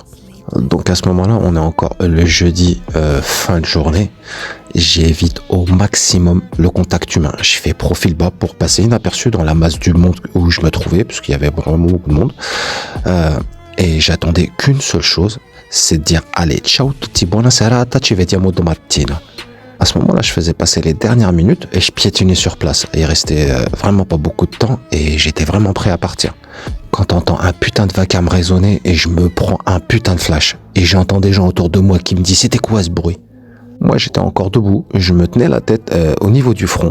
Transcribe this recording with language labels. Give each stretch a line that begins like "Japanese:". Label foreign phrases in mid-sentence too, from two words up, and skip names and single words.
French: Donc à ce moment-là, on est encore le jeudi, fin de journée. J'évite au maximum le contact humain. Je fais profil bas pour passer inaperçu dans la masse du monde où je me trouvais, parce qu'il y avait vraiment beaucoup de monde. Et j'attendais qu'une seule chose, c'est de dire « Allez,
Italian: ciao tutti, buona serata, ci vediamo domattina ».
French: À ce moment-là, je faisais passer les dernières minutes et je piétinais sur place. Il restait vraiment pas beaucoup de temps et j'étais vraiment prêt à partir. Quand t'entends un putain de vacarme résonner et je me prends un putain de flash et j'entends des gens autour de moi qui me disent « C'était quoi ce bruit ?» Moi, j'étais encore debout, je me tenais la tête au niveau du front.